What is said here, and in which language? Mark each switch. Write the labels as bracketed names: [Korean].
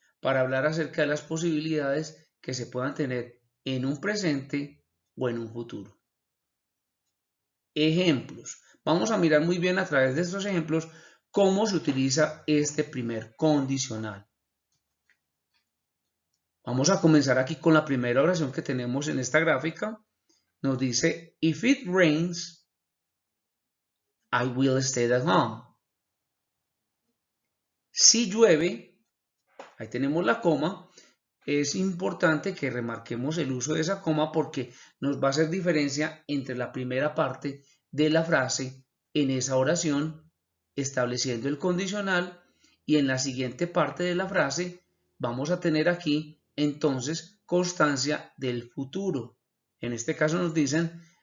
[Spanish] Para hablar acerca de las posibilidades que se puedan tener en un presente o en un futuro. Ejemplos. Vamos a mirar muy bien a través de estos ejemplos cómo se utiliza este primer condicional. Vamos a comenzar aquí con la primera oración que tenemos en esta gráfica. Nos dice, [English] if it rains, I will stay at home. [Spanish] Si llueve, ahí tenemos la coma, es importante que remarquemos el uso de esa coma porque nos va a hacer diferencia entre la primera parte de la frase en esa oración, estableciendo el condicional, y en la siguiente parte de la frase vamos a tener aquí entonces constancia del futuro. En este caso nos dicen